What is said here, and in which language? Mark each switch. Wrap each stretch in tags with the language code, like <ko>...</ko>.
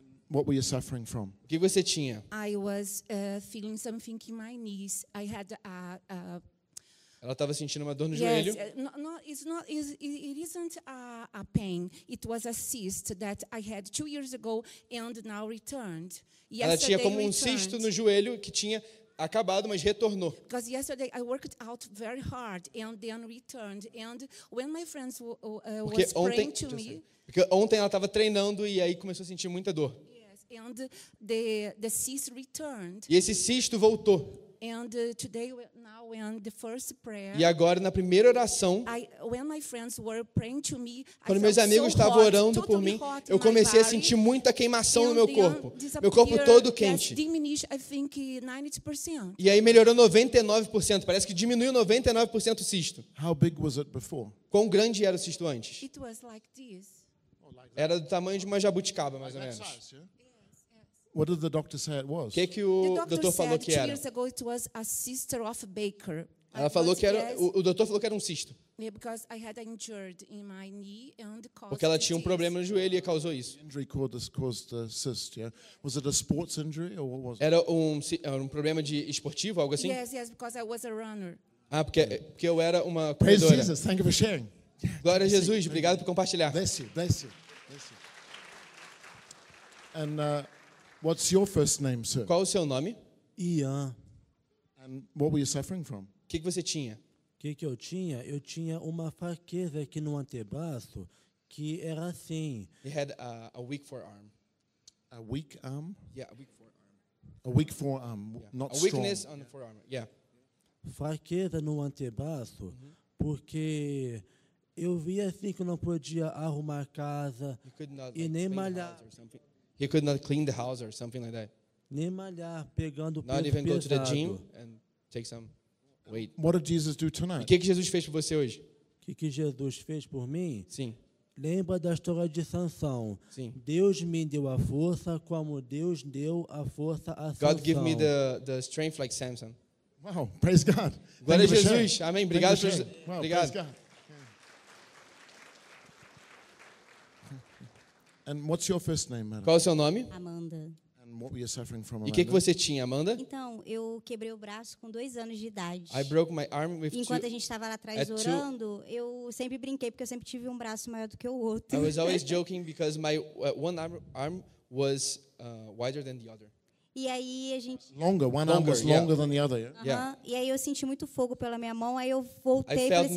<en>What were you suffering from?</en> <pt>O que você tinha?</pt> <en>I was feeling something in my knees. I had a</en> <pt>Ela estava sentindo uma dor no</pt> <en>yes,</en> <pt>joelho.</pt> <en>It isn't a pain. It was a cyst that I had 2 years ago and now returned. Yesterday</en> <pt>ela tinha como um cisto no joelho que tinha acabado, mas retornou.</pt> <en>Because yesterday I worked out very hard and then returned. And when my friends was praying to me.</en> <pt>Porque ontem ela estava treinando e aí começou a sentir muita dor.</pt> <en>Yes, and the cyst returned.</en> <pt>E esse cisto voltou.</pt> <en>And today, now, when the first prayer,</en> <pt>e agora, na primeira oração,</pt> <en>when my friends were praying to me,</en> <pt>quando meus amigos estavam</pt> <en>so</en> <pt>orando</pt> <en>totally</en> <pt>por mim, eu comecei a sentir muita queimação no meu corpo. Meu corpo todo quente.</pt> <en>Diminished, I think, 90%.</en> <pt>E aí melhorou 99%. Parece que diminuiu 99% o cisto.</pt> <en>How big was it before?</en> <pt>Quão grande era o cisto antes?</pt> <en>It was like this.</en> <pt>Era do tamanho de uma jabuticaba, mais ou menos.</pt> <en>What did the doctor say it was?</en> <pt>Que o doutor falou que era?</pt> <en>Years ago it was a cyst of Baker.</en> <pt>Ela falou que era o doutor falou que era um cisto.</pt> <en>Yeah, because I had injured in my knee and caused.</en> <pt>Porque ela tinha um problema no joelho e causou isso.</pt> <en>Injury caused the cyst, yeah. Was it a sports injury or what was it?</en> <pt>Era um problema de esportivo, algo assim?</pt> <en>Yes, because I was a runner.</en> <pt>Ah, porque eu era uma corredora.</pt> <en>Praise Jesus, thank you for sharing.</en> <pt>Glória a Jesus, obrigado por compartilhar.</pt> <en>Bless you. And what's your first name, sir?</en> <pt>Qual o seu nome?</pt> <en>Ian. And what were you suffering from?</en> <pt>Que você tinha? Que eu tinha? Eu tinha uma fraqueza aqui no antebraço que era assim.</pt> <en>You had a weak forearm. A weak arm? Yeah, a weak forearm. A weak forearm, yeah. Not a strong. A weakness on the forearm. Yeah.</en> <pt>Fraqueza no antebraço, mm-hmm. Porque eu via assim que não podia arrumar casa e nem malhar.</pt> <en>He could not clean the house or something like that.</en> <pt>Nem malhar, pegando</pt> <en>not</en> <pt>peso</pt> <en>even go</en> <pt>pesado.</pt> <en>To the gym and take some weight. What did Jesus do tonight?</en> <pt>E que Jesus fez por você hoje? Que Jesus fez por mim? Sim. Lembra da história de Sansão? Sim. Deus me deu a força como Deus deu a força a Sansão.</pt> <en>God gave me the strength like Samson. Wow, praise God.</en> <pt>Glória a Jesus. Amém. Obrigado. Obrigado.</pt> <en>And what's your first name, Amanda?</en> <pt>Qual é o seu nome?</pt> <en>Amanda. And what were you suffering from, Amanda?</en> <pt>E o que você tinha, Amanda? Então, eu quebrei o braço com 2 anos de idade.</pt> <en>I broke my arm with</en> <pt>Enquanto</pt> <en>two,</en> <pt>a gente estava lá atrás orando, eu sempre brinquei porque eu sempre tive um braço maior do que o outro.</pt> <en>I was always joking because my one arm was wider than the other.</en> <pt>E aí a gente</pt> <en>longer, one longer, arm was longer yeah. than the other. Yeah? Uh-huh. Yeah.</en> <pt>E aí eu senti muito fogo pela minha mão, aí eu voltei para assim</pt>